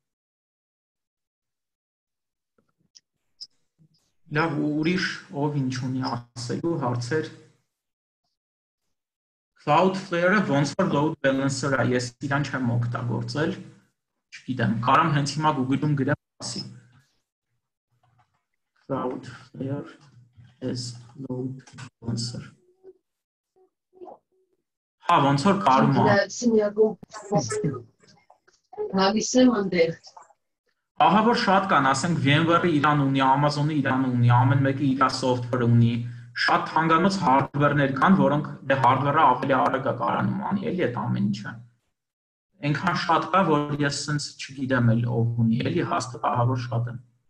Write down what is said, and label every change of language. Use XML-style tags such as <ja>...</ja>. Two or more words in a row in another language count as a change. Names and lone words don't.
<hy>Լավ, ուրիշ ով ինչ ունի ասելու հարցեր։ Cloudflare-ը ոնց որ</hy> <en>load balancer</en> <hy>է, ես իրան չեմ օգտագործել, չգիտեմ, կարամ հենց հիմա Google-ում գրեմ ասի։</hy> <en>Cloudflare as load balancer։</en> <hy>Հա, ոնց որ կարում է։ Հավիսեմ այնտեղ։ Ահա որ շատ կան, ասենք VMware-ը իրան ունի, Amazon-ը իրան ունի, ամեն մեկը իր software ունի, շատ թանկանոց hardware-ներ կան, որոնք դե hardware-ը ավելի արագ է կարանում անի, էլի այդ ամեն ինչը։ Այնքան շատ կա, որ ես սենց չգիտեմ էլ ով ունի, էլի հաստատ ահա որ շատ են։</hy>